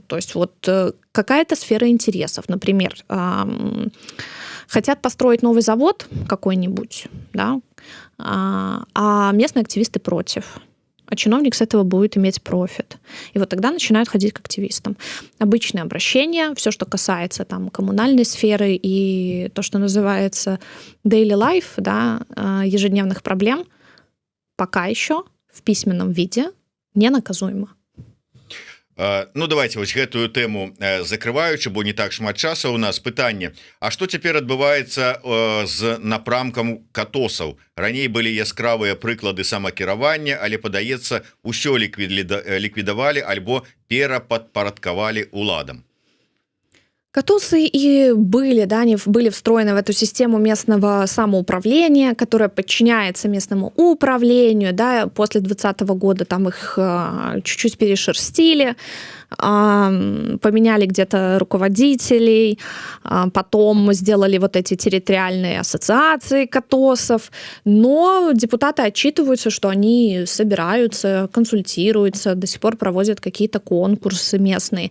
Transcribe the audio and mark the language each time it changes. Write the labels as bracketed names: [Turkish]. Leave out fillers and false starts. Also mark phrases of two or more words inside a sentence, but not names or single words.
[Russian] То есть вот какая-то сфера интересов. Например, хотят построить новый завод какой-нибудь, да, а местные активисты против. А чиновник с этого будет иметь профит. И вот тогда начинают ходить к активистам. Обычные обращения, все, что касается там коммунальной сферы и то, что называется [English] daily life, [Russian] да, ежедневных проблем, пока еще в письменном виде не наказуемо. Ну давайте [Belarusian] вось гэтую тэму закрываючы, бо не так шмат часу у нас пытанне. А што цяпер адбываецца з напрамкам катосаў? Раней былі яскравыя прыклады самакіравання, але падаецца, усё ліквідавалі альбо перападпарадкавалі уладам. [Russian] Катосы и были, да, они были встроены в эту систему местного самоуправления, которая подчиняется местному управлению, да, после 2020 года там их чуть-чуть перешерстили, поменяли где-то руководителей, потом сделали вот эти территориальные ассоциации катосов, но депутаты отчитываются, что они собираются, консультируются, до сих пор проводят какие-то конкурсы местные.